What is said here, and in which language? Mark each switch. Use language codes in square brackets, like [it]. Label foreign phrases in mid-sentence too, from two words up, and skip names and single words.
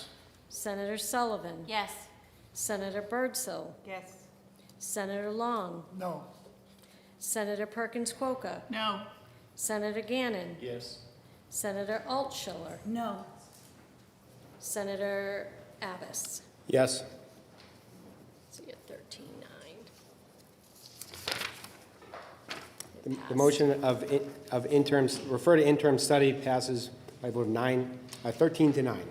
[en] Senator Sullivan. Yes. Senator Birdsell. Yes. Senator Long. No. Senator Perkins Quokka. No. Senator Gannon. Yes. Senator Altschiller. No. Senator Abbas. Yes. See you at 13-9. The motion of interims, refer to interim study passes by a vote of 13 to 9.